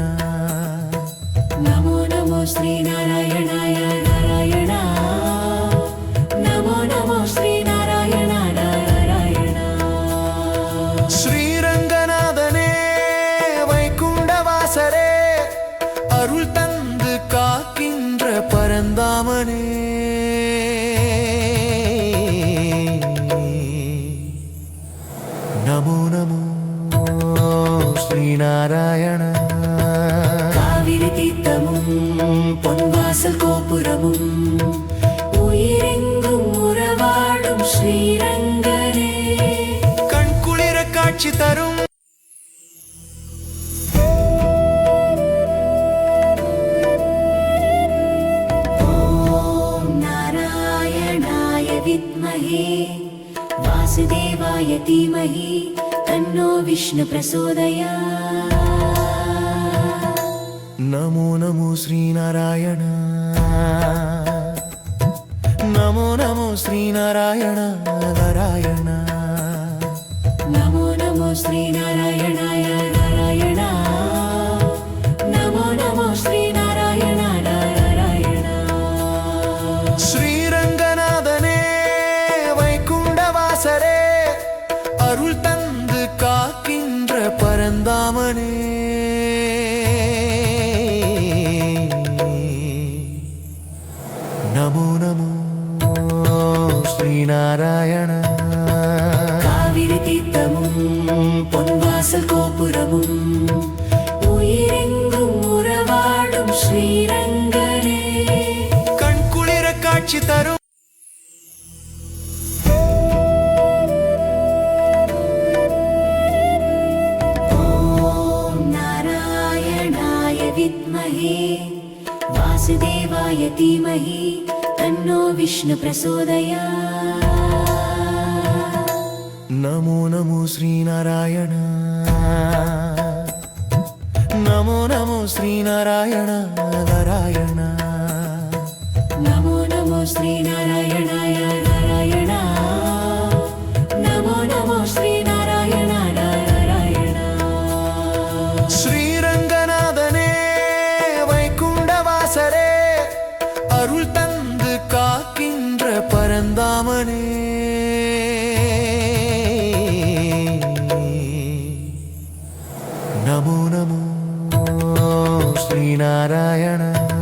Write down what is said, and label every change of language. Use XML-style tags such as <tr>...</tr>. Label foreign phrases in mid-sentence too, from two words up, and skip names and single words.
<sa>नमो नमो श्रीनारायणाय नारायण, नमो नमो श्रीनारायण नारायण।</sa> <ta>ஸ்ரீரங்கநாதனே வைகுண்டவாசரே அருள் தந்து காக்கின்ற பரந்தாமனே,</ta> <sa>नमो नमो श्रीनारायण।</sa> <ta>காவிரி தீர்த்தமும் பொன்வாசல் கோபுரமும் உயிரெங்கும் உறவாடும் ஸ்ரீரங்கனே, கண்குளிர காட்சி தரும்</ta> <sa>ओम् नारायणाय विद्महे वासुदेवाय धीमहि तन्नो विष्णु प्रचोदयात्। नमो नमो श्रीनारायण, नमो नमो श्रीनारायण नारायण, नमो नमो श्रीनारायणाय नारायण, नमो नमो श्रीनारायण नारायण।</sa> <ta>श्रीरंगनाथने வைகுண்டவாசரே அருள் தந்து காக்கின்ற பரந்தாமனே,</ta> <sa>नमो नमो श्रीनारायण।</sa> <ta>காவிரி தீர்த்தமும் பொன்வாசல் கோபுரமும் உயிரெங்கும் உறவாடும் ஸ்ரீரங்கனே, கண்குளிர காட்சி தரும்</ta> <sa>विद्महे वासुदेवाय धीमहि तन्नो विष्णु प्रचोदयात्। नमो नमो श्रीनारायण, नमो नमो श्रीनारायण नारायण, नमो नमो श्रीनारायणाय नारायण, नमो नमो श्रीनारायण नारायण। श्रीरंगनाथने வைகுண்டவாசரே அருள் தந்து காக்கின்ற பரந்தாமனே, नमो नमो श्रीनारायण।</sa>